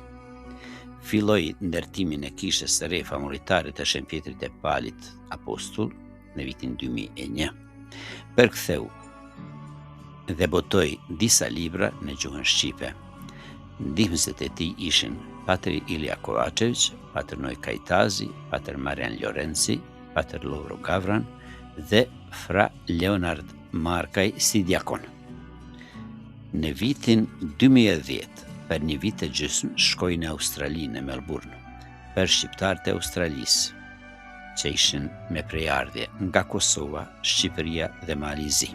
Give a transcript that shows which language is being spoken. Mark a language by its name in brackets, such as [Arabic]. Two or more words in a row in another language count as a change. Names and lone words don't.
[Albanian] Filloi ndërtimin e kishës së re famulitare të Shënpjetrit e Palit Apostull në vitin 2001. Përktheu dhe botoi disa libra në gjuhën shqipe. Ndihmësit e tij ishin Pater Ilija Kovačević, Pater Noj Kajtazi, Pater Marian Lorenci, Pater Lovro Gavran dhe Fra Leonard Markaj si diakon. Në vitin 2010, për një vit e gjysmë, shkoi në Australi, në Melbourne, për shqiptarët e Australisë, që ishin me prejardhje nga Kosova, Shqipëria dhe Malizi.